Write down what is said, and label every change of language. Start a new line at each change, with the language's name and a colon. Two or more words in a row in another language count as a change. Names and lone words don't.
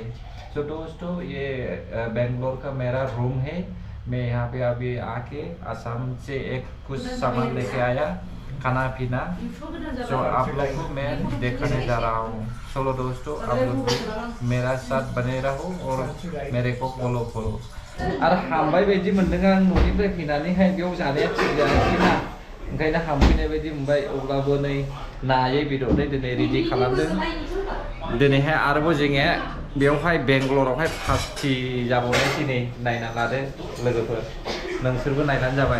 Hindi: तो दोस्तों ये बेंगलोर का मेरा रूम है। मैं यहाँ पे अभी आके आसाम से एक कुछ सामान लेके आया, खाना पीना। तो आप लोग को मैं दिखाने जा रहा हूँ। चलो दोस्तों आप लोग मेरा साथ बने रहो और मेरे को फॉलो करो।
Bodo: आरो हामबाय बायदि मोनदों आं न'निफ्राय फैनानैहाय बेयाव जानाया थिग जायाखैना, ओंखायनो हामफैनाय बायदि मोनबाय। अब्लाबो नै नायै बेदरै दिनै रेडि खालामदों। दिनैहाय आरोबाव जोङो बेयावहाय बेंगलरावहाय पार्टि जाबावनायसै नै, नायना लादो लोगोफोर, नोंसोरबो नायनानै जाबाय।